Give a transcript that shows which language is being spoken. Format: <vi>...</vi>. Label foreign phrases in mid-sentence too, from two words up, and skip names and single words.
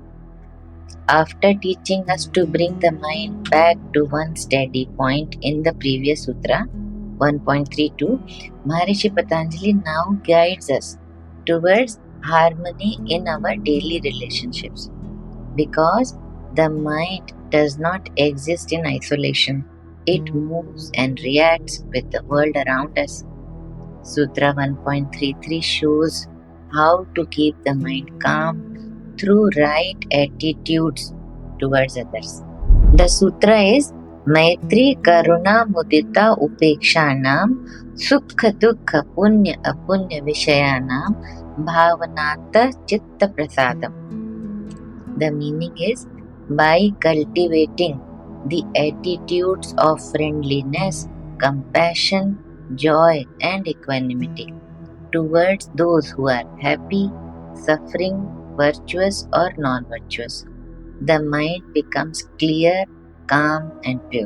<en>After teaching us to bring the mind back to one steady point in the previous sutra, 1.32, Maharishi Patanjali now guides us towards harmony in our daily relationships because the mind does not exist in isolation. It moves and reacts with the world around us. Sutra 1.33 shows how to keep the mind calm through right attitudes towards others. The sutra is</en> <sa>Maitri Karuna Mudita Upekshanam Sukha Dukha Punya Apunya Vishayanam Bhavanata Chitta Prasadam.</sa> <en>The meaning is by cultivating the attitudes of friendliness, compassion, joy, and equanimity towards those who are happy, suffering, virtuous, or non virtuous, the mind becomes clear, calm, and pure.</en>